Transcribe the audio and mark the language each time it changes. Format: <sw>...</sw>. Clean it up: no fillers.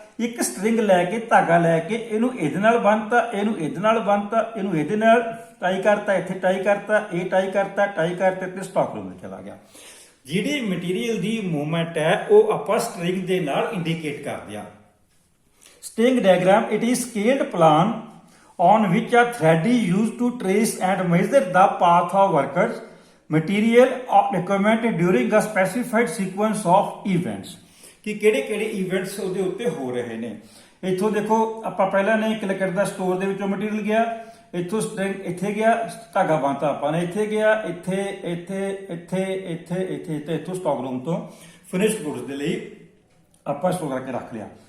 <pa>ਇੱਕ ਸਟ੍ਰਿੰਗ ਲੈ ਕੇ, ਧਾਗਾ ਲੈ ਕੇ, ਇਹਨੂੰ ਇਹਦੇ ਨਾਲ ਬੰਨਤਾ, ਇਹਨੂੰ ਇਹਦੇ ਨਾਲ ਬੰਨਤਾ, ਇਹਨੂੰ ਇਹਦੇ ਨਾਲ ਟਾਈ ਕਰਤਾ, ਇੱਥੇ ਟਾਈ ਕਰਤਾ, ਇਹ ਟਾਈ ਕਰਤਾ, ਟਾਈ ਕਰਤੇ ਤੇ ਸਟਾਕ ਰੂਮ ਵਿੱਚ ਚਲਾ ਗਿਆ। ਜਿਹੜੀ ਮਟੀਰੀਅਲ ਦੀ ਮੂਵਮੈਂਟ ਹੈ ਉਹ ਆਪਾਂ ਸਟ੍ਰਿੰਗ ਦੇ ਨਾਲ ਇੰਡੀਕੇਟ ਕਰਦੇ ਆ।</pa> <en>String diagram it is scaled plan on which a thread is used to trace and measure the path of workers, material or equipment during a specified sequence of events.</en> <pa>ਕਿ ਕਿਹੜੇ ਕਿਹੜੇ ਇਵੈਂਟਸ ਉਹਦੇ ਉੱਤੇ ਹੋ ਰਹੇ ਨੇ। ਇੱਥੋਂ ਦੇਖੋ ਆਪਾਂ ਪਹਿਲਾਂ ਨੇ ਇੱਕ ਲੱਕੜ ਦਾ ਸਟੋਰ ਦੇ ਵਿੱਚੋਂ ਮਟੀਰੀਅਲ ਗਿਆ, ਇੱਥੋਂ ਸਟ੍ਰਿੰਗ ਇੱਥੇ ਗਿਆ, ਧਾਗਾ ਬੰਨਤਾ ਆਪਾਂ ਨੇ, ਇੱਥੇ ਗਿਆ, ਇੱਥੇ ਇੱਥੇ ਇੱਥੇ ਇੱਥੇ ਇੱਥੇ ਤੇ ਇੱਥੋਂ ਸਟਾਕ ਰੂਮ ਤੋਂ ਫਿਨਿਸ਼ਡ ਗੁੱਡਸ ਦੇ ਲਈ ਆਪਾਂ ਸਟੋਰ ਕਰਕੇ ਰੱਖ ਲਿਆ।</pa>